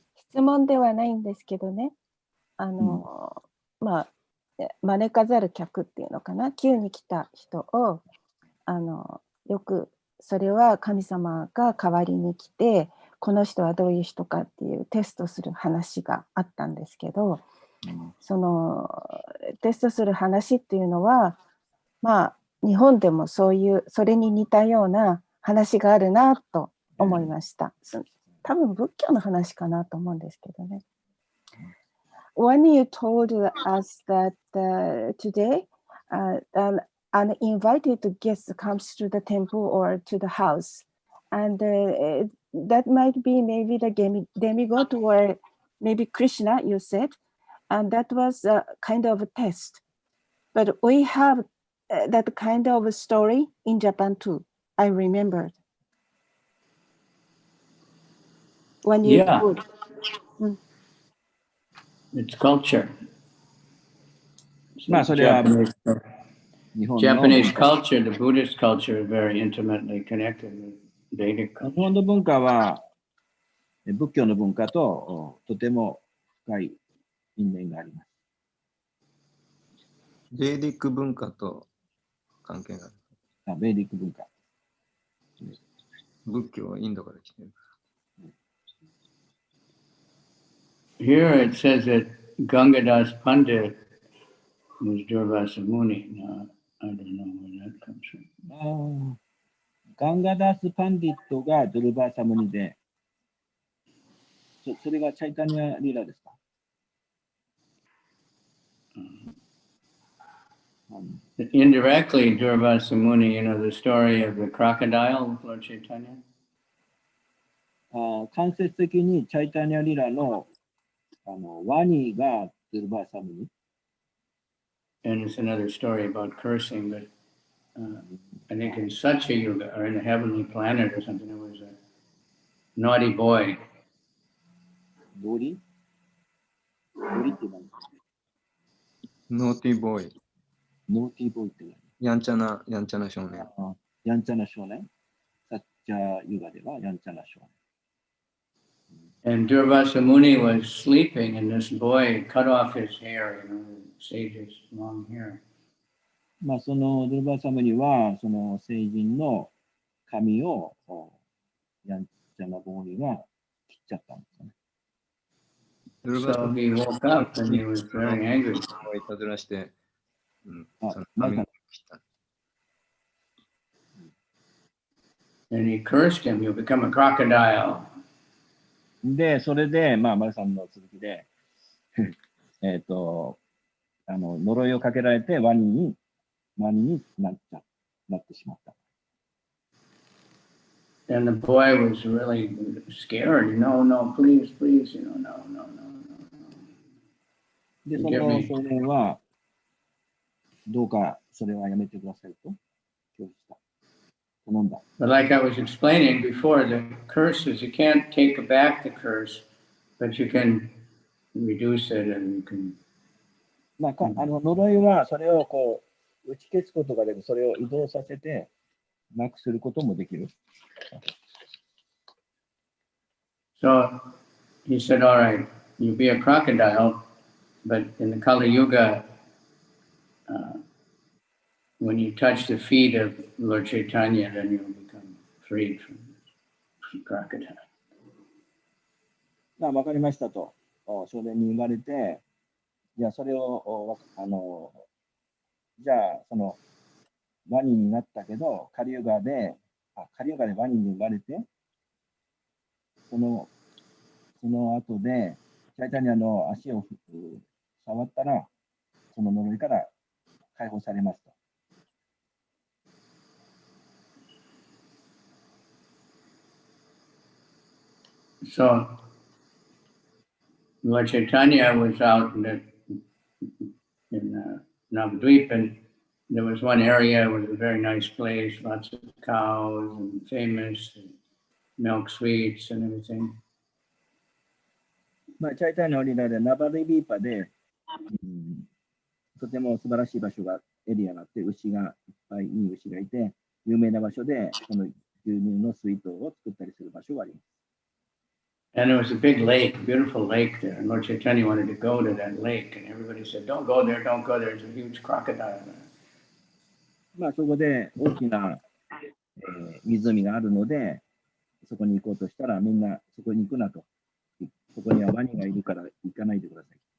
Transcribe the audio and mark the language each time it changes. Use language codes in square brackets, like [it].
[ja] 質問ではないんですけどね、まあ、招かざる客っていうのかな、急に来た人をよくそれは神様が代わりに来て、この人はどういう人かっていうテストする話があったんですけど、そのテストする話っていうのは、まあ日本でもそういうそれに似たような話があるなと思いました。多分仏教の話かなと思うんですけどね。 [en] When you told us that today an uninvited guest comes to the temple or to the house, and that might be maybe the demigod or maybe Krishna, you said, and that was a kind of a test. But we have that kind of a story in Japan too. I remembered. When you told, It's culture. [ja] まあそれは [en] Japanese culture, the Buddhist culture is very intimately connected with Vedic culture. [ja] 日本の文化は仏教の文化ととても深い因縁があります。ベーディック文化と関係がある。ベーディック文化。仏教はインドから来てる。 [en] Here it says that Gangadas Pandit was Durvasa Muni. Now, I don't know where that comes from. [ja] ガンガダース・パンディットがドルバーサムニで、それがチャイタニア・リラですか？ [en] Indirectly, Durvasa Muni, the story of the crocodile with Lord Chaitanya. [ja] 間接的にチャイタニア・リラのワニがドルバーサムニ。 [en] And it's another story about cursing, but I think in Satya Yuga, or in the heavenly planet or something, there was a naughty boy. [ja] ノリって何？ [en] ノーティーボーイ。ノーティーボーイ [ja] って何？やんちゃな少年。やんちゃな少年。サッチャーユガではやんちゃな少年。 [en] And Durvasa Muni was sleeping, and this boy cut off his hair, the sage's long hair. [ja] まあ、そのドルバーサムには、その聖人の髪をやんちゃなボーイが切っちゃったんですよね。 [en] So he woke up and he was very angry. [ja] いたずらして、その [en] マイ [ja] 髪を切った。 [en] And he cursed him, "You'll become a crocodile." [ja] で、それで、まあ、マルさんの続きで、呪いをかけられてワニになってしまった。 [en] And the boy was really scared. No, no, please, please, no, no, no, no. [ja] で、その少年は、どうかそれはやめてくださいと拒否した。頼んだ。 [en] But like I was explaining before, the curses, you can't take back the curse, but you can reduce it and you can. [ja] まあ、呪いはそれをこう打ち消すことができる、それを移動させてなくすることもできる。 [en] So he said, all right, you be a crocodile, but in the Kali Yuga, when you touch the feet of Lord Chaitanya, then you'll become freed from the crocodile. [ja] まあ、わかりましたと少年に言われて、じゃあそれをじゃあそのワニになったけどカリユガでワニに生まれて、その後でチャイタニアの足を触ったらその呪いから解放されますと。 [en] So Lord Chaitanya was out in Navadvip, and there was one area was a very nice place, lots of cows and famous and milk sweets and everything. [ja] まあ、チャイタニアのリラでナバリビーパで、とても素晴らしい場所がエリアがあって、牛がいっぱいいい牛がいて、有名な場所でこの牛乳のスイートを作ったりする場所があります。 [en] And there was a big lake, beautiful lake there. And Lord Chaitanya wanted to go to that lake, and everybody said, "Don't go there, don't go there. There's a huge crocodile there." [ja] まあ、そこで大きな、湖があるので、そこに行こうとしたら、みんなそこに行くなと。そこにはワニがいるから行かないでください。